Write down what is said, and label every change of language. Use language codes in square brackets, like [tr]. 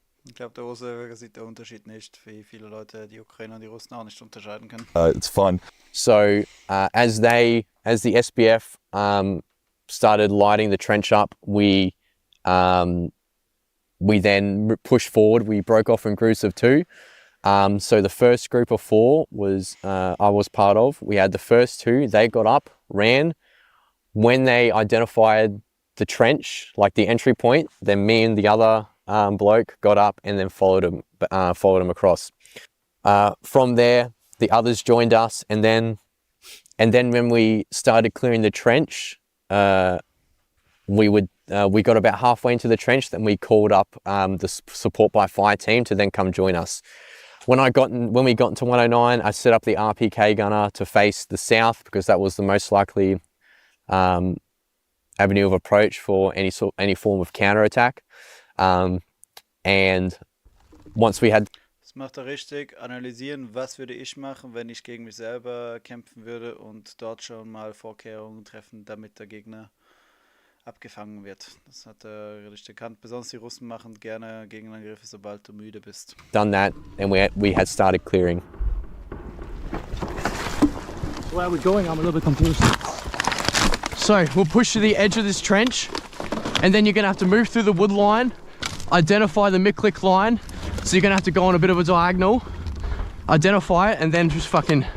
[de] Ich glaube, der Russe sieht der Unterschied nicht, wie viele Leute die Ukrainer und die Russen auch nicht unterscheiden können. [en] It's fun. So as the SBF started lighting the trench up, we then pushed forward. We broke off in groups of 2. So the first group of 4 was I was part of. We had the first 2. They got up, ran. When they identified the trench, like the entry point, then me and the other bloke got up and then followed him across. From there, the others joined us, and then when we started clearing the trench, we got about halfway into the trench. Then we called up the support by fire team to then come join us. When we got into 109, I set up the RPK gunner to face the south because that was the most likely avenue of approach for any form of counterattack. And once we had. [de] Das macht er richtig. Analysieren, was würde ich machen, wenn ich gegen mich selber kämpfen würde und dort schon mal Vorkehrungen treffen, damit der Gegner abgefangen wird. Das hat er richtig erkannt. Besonders die Russen machen gerne Gegenangriffe, sobald du müde bist. [en] Done that, and we had started clearing. Where are we going? I'm a little bit confused. So we'll push to the edge of this trench, and then you're going to have to move through the wood line, identify the Miklik line. So you're going to have to go on a bit of a diagonal, identify it, and then just fucking,